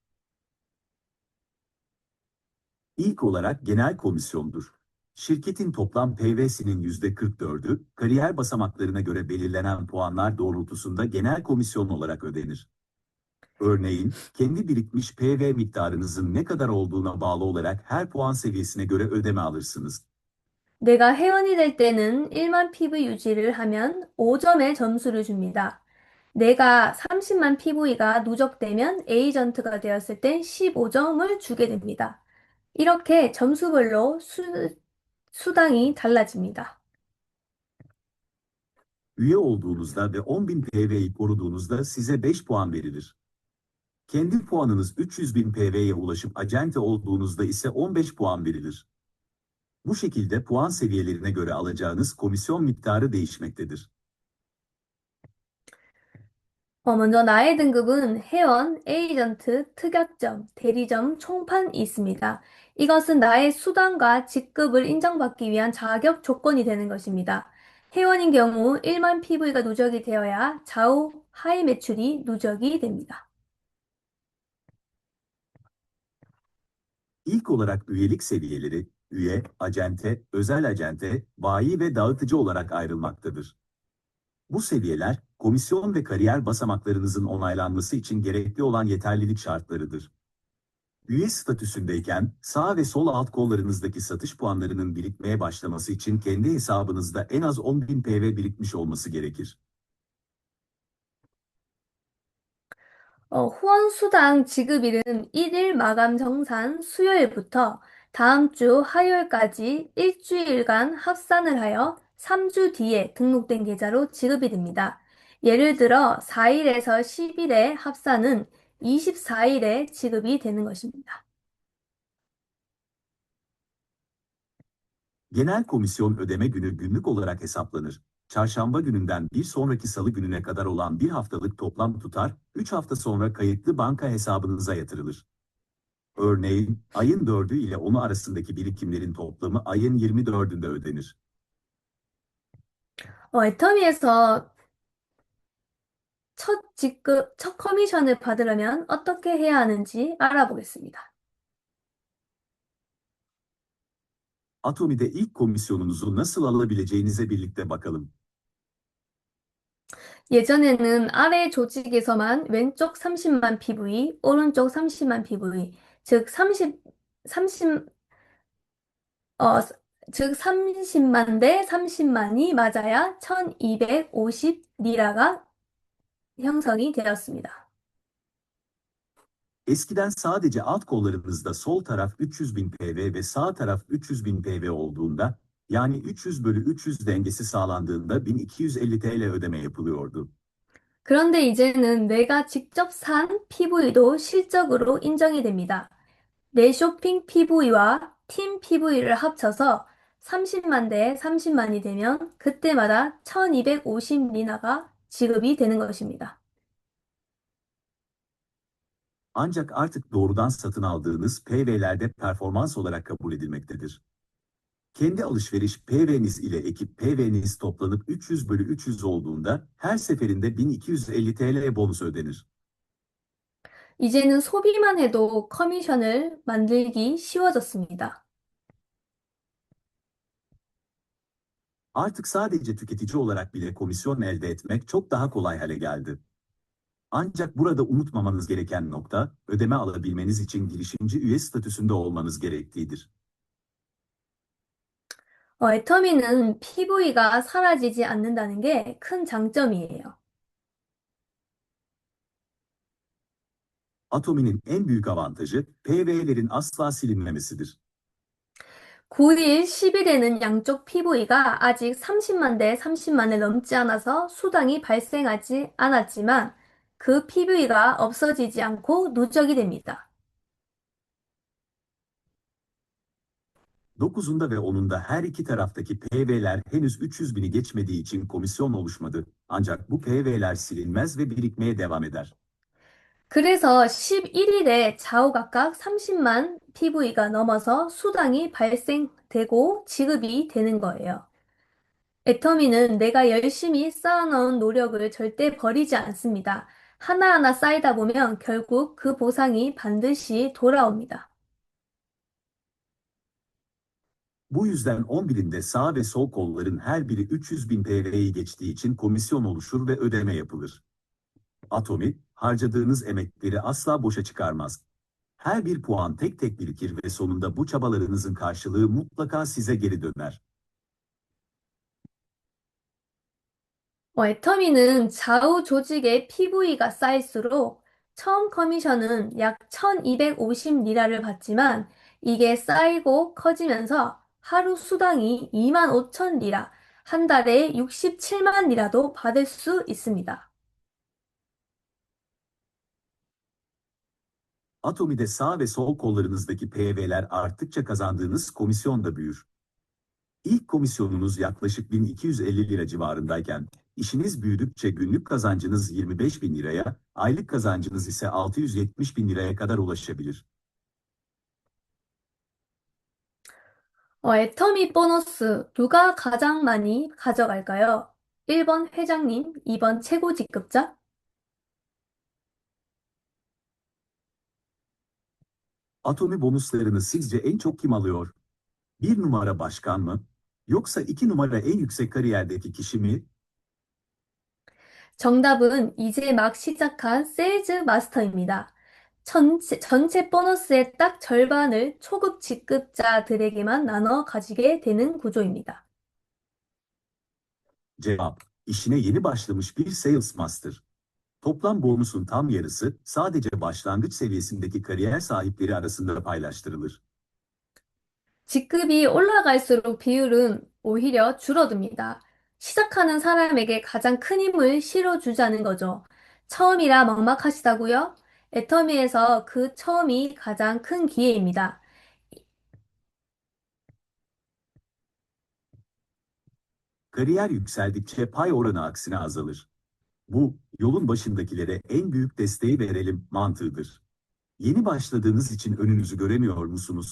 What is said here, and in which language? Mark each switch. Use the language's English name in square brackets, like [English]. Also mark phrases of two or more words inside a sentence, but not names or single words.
[Turkish] İlk olarak genel komisyondur. Şirketin toplam PV'sinin %44'ü, kariyer basamaklarına göre belirlenen puanlar doğrultusunda genel komisyon olarak ödenir. Örneğin, kendi birikmiş PV miktarınızın ne kadar olduğuna bağlı olarak her puan seviyesine göre ödeme alırsınız. [Korean] 내가 회원이 될 때는 1만 PV 유지를 하면 5점의 점수를 줍니다. 내가 30만 PV가 누적되면 에이전트가 되었을 땐 15점을 주게 됩니다. 이렇게 점수별로 수당이 달라집니다. [Turkish] Üye olduğunuzda ve 10.000 PV'yi koruduğunuzda size 5 puan verilir. Kendi puanınız 300.000 PV'ye ulaşıp acente olduğunuzda ise 15 puan verilir. Bu şekilde puan seviyelerine göre alacağınız komisyon miktarı değişmektedir. [Korean] 먼저 나의 등급은 회원, 에이전트, 특약점, 대리점, 총판이 있습니다. 이것은 나의 수당과 직급을 인정받기 위한 자격 조건이 되는 것입니다. 회원인 경우 1만 PV가 누적이 되어야 좌우 하위 매출이 누적이 됩니다. [Turkish] İlk olarak üyelik seviyeleri, üye, acente, özel acente, bayi ve dağıtıcı olarak ayrılmaktadır. Bu seviyeler, komisyon ve kariyer basamaklarınızın onaylanması için gerekli olan yeterlilik şartlarıdır. Üye statüsündeyken, sağ ve sol alt kollarınızdaki satış puanlarının birikmeye başlaması için kendi hesabınızda en az 10.000 PV birikmiş olması gerekir. [Korean] 후원수당 지급일은 1일 마감 정산 수요일부터 다음 주 화요일까지 일주일간 합산을 하여 3주 뒤에 등록된 계좌로 지급이 됩니다. 예를 들어 4일에서 10일의 합산은 24일에 지급이 되는 것입니다. [Turkish] Genel komisyon ödeme günü günlük olarak hesaplanır. Çarşamba gününden bir sonraki salı gününe kadar olan bir haftalık toplam tutar, 3 hafta sonra kayıtlı banka hesabınıza yatırılır. Örneğin, ayın 4'ü ile 10'u arasındaki birikimlerin toplamı ayın 24'ünde ödenir. [Korean] 애터미에서 첫 커미션을 받으려면 어떻게 해야 하는지 알아보겠습니다. [Turkish] Atomi'de ilk komisyonunuzu nasıl alabileceğinize birlikte bakalım. [Korean] 예전에는 아래 조직에서만 왼쪽 30만 PV, 오른쪽 30만 PV, 즉 30, 어, 즉 30만 대 30만이 맞아야 1250 리라가 형성이 되었습니다. [Turkish] Eskiden sadece alt kollarınızda sol taraf 300 bin PV ve sağ taraf 300 bin PV olduğunda, yani 300 bölü 300 dengesi sağlandığında 1250 TL ödeme yapılıyordu. [Korean] 그런데 이제는 내가 직접 산 PV도 실적으로 인정이 됩니다. 내 쇼핑 PV와 팀 PV를 합쳐서 30만 대 30만이 되면 그때마다 1250 리나가 지급이 되는 것입니다. [Turkish] Ancak artık doğrudan satın aldığınız PV'lerde performans olarak kabul edilmektedir. Kendi alışveriş PV'niz ile ekip PV'niz toplanıp 300 bölü 300 olduğunda her seferinde 1250 TL bonus ödenir. [Korean] 이제는 소비만 해도 커미션을 만들기 쉬워졌습니다. [Turkish] Artık sadece tüketici olarak bile komisyon elde etmek çok daha kolay hale geldi. Ancak burada unutmamanız gereken nokta, ödeme alabilmeniz için girişimci üye statüsünde olmanız gerektiğidir. [Korean] 애터미는 PV가 사라지지 않는다는 게 큰 장점이에요. [Turkish] Atomi'nin en büyük avantajı, PV'lerin asla silinmemesidir. [Korean] 9일, 10일에는 양쪽 PV가 아직 30만 대 30만을 넘지 않아서 수당이 발생하지 않았지만 그 PV가 없어지지 않고 누적이 됩니다. [Turkish] 9'unda ve 10'unda her iki taraftaki PV'ler henüz 300 bini geçmediği için komisyon oluşmadı. Ancak bu PV'ler silinmez ve birikmeye devam eder. [Korean] 그래서 11일에 좌우각각 30만 PV가 넘어서 수당이 발생되고 지급이 되는 거예요. 애터미는 내가 열심히 쌓아놓은 노력을 절대 버리지 않습니다. 하나하나 쌓이다 보면 결국 그 보상이 반드시 돌아옵니다. [Turkish] Bu yüzden 11'inde sağ ve sol kolların her biri 300 bin PV'yi geçtiği için komisyon oluşur ve ödeme yapılır. Atomi, harcadığınız emekleri asla boşa çıkarmaz. Her bir puan tek tek birikir ve sonunda bu çabalarınızın karşılığı mutlaka size geri döner. [Korean] 애터미는 좌우 조직의 PV가 쌓일수록 처음 커미션은 약 1250 리라를 받지만 이게 쌓이고 커지면서 하루 수당이 2만 5천 리라, 한 달에 67만 리라도 받을 수 있습니다. [Turkish] Atomi'de sağ ve sol kollarınızdaki PV'ler arttıkça kazandığınız komisyon da büyür. İlk komisyonunuz yaklaşık 1250 lira civarındayken, işiniz büyüdükçe günlük kazancınız 25 bin liraya, aylık kazancınız ise 670 bin liraya kadar ulaşabilir. [Korean] 애터미 보너스 누가 가장 많이 가져갈까요? 1번 회장님, 2번 최고 직급자? [Turkish] Atomi bonuslarını sizce en çok kim alıyor? Bir numara başkan mı? Yoksa iki numara en yüksek kariyerdeki kişi mi? [Korean] 정답은 이제 막 시작한 세일즈 마스터입니다. 전체 보너스의 딱 절반을 초급 직급자들에게만 나눠 가지게 되는 구조입니다. [Turkish] Cevap, işine yeni başlamış bir [English] sales master. [Turkish] Toplam bonusun tam yarısı sadece başlangıç seviyesindeki kariyer sahipleri arasında paylaştırılır. [Korean] 직급이 올라갈수록 비율은 오히려 줄어듭니다. 시작하는 사람에게 가장 큰 힘을 실어주자는 거죠. 처음이라 막막하시다고요? 애터미에서 그 처음이 가장 큰 기회입니다. [Turkish] Kariyer yükseldikçe pay oranı aksine azalır. Bu, yolun başındakilere en büyük desteği verelim mantığıdır. Yeni başladığınız için önünüzü göremiyor musunuz?